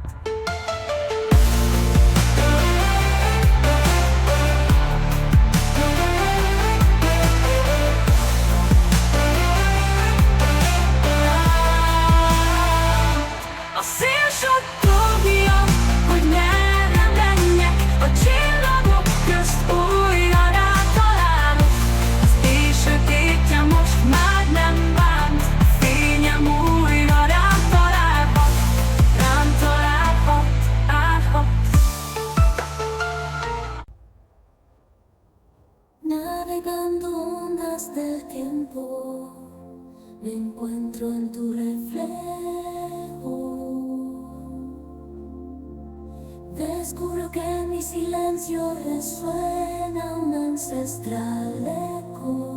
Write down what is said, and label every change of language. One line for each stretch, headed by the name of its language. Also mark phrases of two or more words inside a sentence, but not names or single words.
Hungarian: A szél suttogja, hogy merre menjek, a csillagok közt újra rátalálok. Az éj sötétje most már nem bánt, a fényem újra rám találhat, állhat.
Spanish: Navegando ondas del tiempo, me encuentro en tu reflejo. Descubro que en mi silencio resuena un ancestral eco.